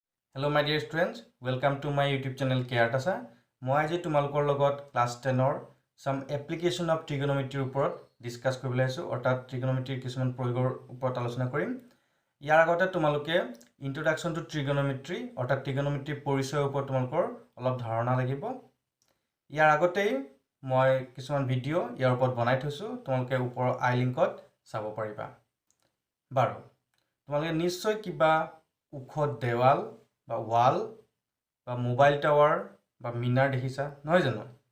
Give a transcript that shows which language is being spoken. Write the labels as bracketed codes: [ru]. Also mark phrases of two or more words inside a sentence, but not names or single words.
[en] Hello my dear students, welcome to my YouTube channel Keartasa. [as] মই আজি তোমালোকৰ লগত ক্লাস 10 ৰ [en] some application of trigonometry [as] ওপৰত ডিসকাস কৰিবলৈ আছো অৰ্থাৎ trigonometry কিছুমান প্ৰয়োগৰ ওপৰত আলোচনা কৰিম। ইয়াৰ আগতে তোমালোকে [en] introduction to trigonometry [as] অৰ্থাৎ trigonometry পৰিচয়ৰ ওপৰত তোমালোকৰ অলপ ধাৰণা লাগিব। ইয়াৰ আগতেই মই কিছুমান ভিডিও ইয়াৰ ওপৰত বনাই থৈছো, তোমালোকে ওপৰৰ আই লিংকত চাব পাৰিবা। বাৰু তোমালোকে নিশ্চয় কিবা উখ দেৱাল বা ওয়াল বা মোবাইল টাৱাৰ বা মিনাৰ দেখিছা নহয় জানো?